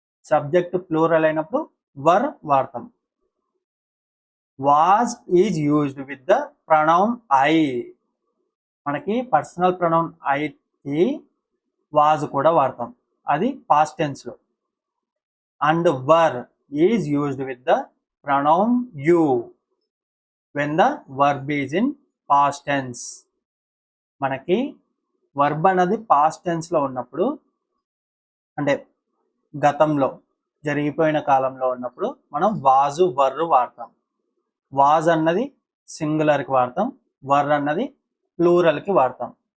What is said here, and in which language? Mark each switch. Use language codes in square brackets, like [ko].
[te] Subject plural అయినప్పుడు వర్ వాడతాం. [en] Was is used with the pronoun I. [te] మనకి పర్సనల్ ప్రొనౌన్ ఐకి వాజ్ కూడా వాడతాం, అది పాస్ట్ టెన్స్ లో. [en] and were is used with the pronoun you when the verb is in past tense. [te] మనకి verb అనేది పాస్ట్ టెన్స్ లో ఉన్నప్పుడు, అంటే గతంలో జరిగిపోయిన కాలంలో ఉన్నప్పుడు మనం వాజు వర్రు వాడతాం. వాజ్ అన్నది సింగులర్ కి వాడతాం, వర్ అన్నది ప్లూరల్ కి వాడతాం.